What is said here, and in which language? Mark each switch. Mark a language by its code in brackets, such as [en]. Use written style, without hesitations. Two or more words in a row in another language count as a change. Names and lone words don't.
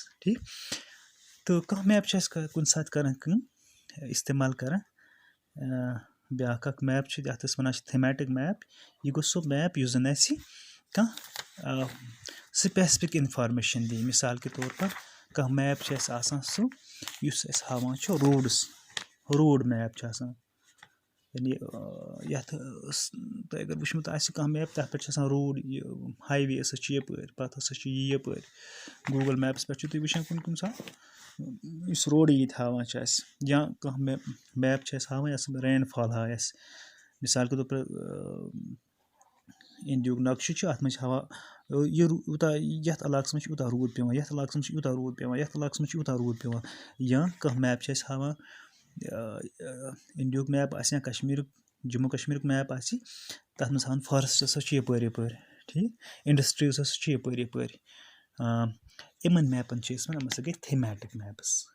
[ks] ٹھیٖک. تہٕ کانٛہہ میپ چھِ أسۍ کُنہِ ساتہٕ کَران کٲم اِستعمال کَران بیٛاکھ اَکھ میپ چھِ یَتھ أسۍ وَنان چھِ [en] thematic map. [ks] یہِ گوٚو سُہ میپ یُس زَن اَسہِ کانٛہہ [en] specific information [ks] دی. [ur] مِثال کے طور پر [ks] کانٛہہ میپ چھِ اَسہِ آسان سُہ یُس اَسہِ ہاوان چھُ [en] road map [ks] چھِ آسان. یعنی یَتھ تۄہہِ اگر وٕچھمُت آسہِ کانٛہہ میپ تَتھ پٮ۪ٹھ چھِ آسان روڈ یہِ ہاے وے ہَسا چھِ یَپٲرۍ پَتہٕ ہَسا چھُ یہِ یَپٲرۍ گوٗگٕل میپَس پٮ۪ٹھ چھُو تُہۍ وٕچھان کُنہِ ساتہٕ یُس روڈٕے ییٚتہِ ہاوان چھِ اَسہِ یا کانٛہہ میپ چھِ اَسہِ ہاوان یۄس رین فال ہاوِ اَسہِ. [ur] مِثال کے طور پر [ks] اِنڈیہُک نقشہٕ چھُ اَتھ منٛز چھِ ہاوان یوٗتاہ یَتھ علاقَس منٛز چھِ یوٗتاہ روٗد پٮ۪وان یَتھ علاقَس منٛز چھِ یوٗتاہ روٗد پٮ۪وان یَتھ علاقَس منٛز چھِ یوٗتاہ روٗد پٮ۪وان. یا کانٛہہ میپ چھِ اَسہِ ہاوان اِنڈیہُک میپ آسہِ یا کَشمیٖرُک جموں کَشمیٖرُک میپ آسہِ تَتھ منٛز ہاوان فارٮ۪سٹ ہَسا چھِ یَپٲرۍ ٹھیٖک اِنڈَسٹِرٛیٖز ہَسا چھِ یَپٲرۍ یِمَن میپَن چھِ أسۍ وَنان یِم ہَسا گٔے [en] thematic maps.